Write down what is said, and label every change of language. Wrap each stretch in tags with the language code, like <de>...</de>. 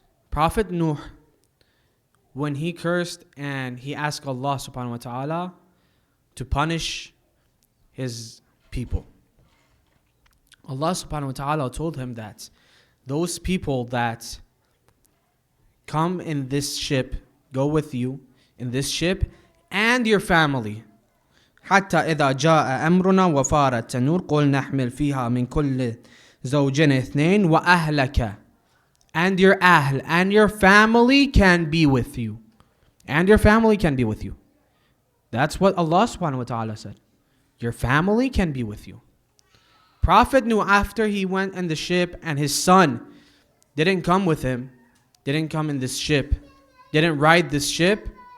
<en>Prophet Nuh, when he cursed and he asked Allah subhanahu wa ta'ala to punish his people, Allah subhanahu wa ta'ala told him that those people that come in this ship, go with you in this ship, and your family.</en> <ar>حتى إذا جاء أمرنا وفارت التنور قل نحمل فيها من كل زوجين اثنين وأهلك.</ar> <en>And your ahl, and your family can be with you. And your family can be with you. That's what Allah subhanahu wa ta'ala said. Your family can be with you. Prophet knew after he went in the ship and his son didn't come with him, didn't come in this ship, didn't ride this ship.</en>